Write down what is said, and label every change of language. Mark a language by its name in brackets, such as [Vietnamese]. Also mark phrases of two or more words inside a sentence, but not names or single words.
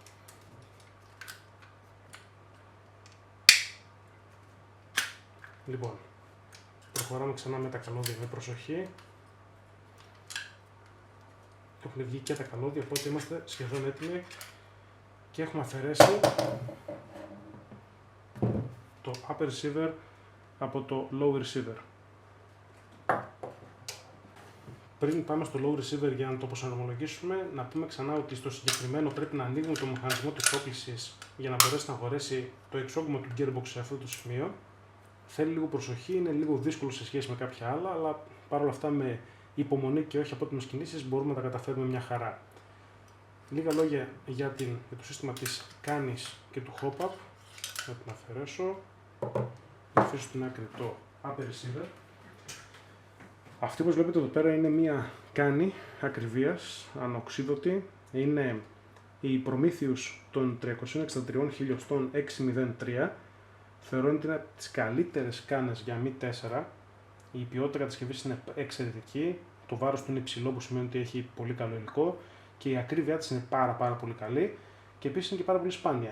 [Greek] Λοιπόν, προχωράμε ξανά με τα καλώδια με προσοχή. Έχουν βγει και τα καλώδια, οπότε είμαστε σχεδόν έτοιμοι και έχουμε αφαιρέσει το [English] upper receiver [Greek] από το [English] low receiver. [Greek] Πριν πάμε στο [English] low receiver [Greek] για να το προσαρμολογήσουμε, να πούμε ξανά ότι στο συγκεκριμένο πρέπει να ανοίγουμε το μηχανισμό της όπλησης για να μπορέσει να χωρέσει το εξόγκωμα του gearbox σε αυτό το σημείο. Θέλει λίγο προσοχή, είναι λίγο δύσκολο σε σχέση με κάποια άλλα, αλλά παρόλα αυτά με υπομονή και όχι απότομες κινήσεις μπορούμε να τα καταφέρουμε μια χαρά. Λίγα λόγια για το σύστημα της κάνης και του hop-up. Θα την αφαιρέσω, θα αφήσω στην άκρη το [English] upper receiver. [Greek] Αυτή όπως βλέπετε εδώ πέρα είναι μια κάνη ακριβίας, ανοξίδωτη. Είναι Η Prometheus των 363 χιλιοστών 603 θεωρώ ότι είναι από τις καλύτερες κάνες για Mi 4. Η ποιότητα κατασκευής είναι εξαιρετική, το βάρος του είναι υψηλό που σημαίνει ότι έχει πολύ καλό υλικό και η ακρίβειά της είναι πάρα πολύ καλή και επίσης είναι και πάρα πολύ σπάνια.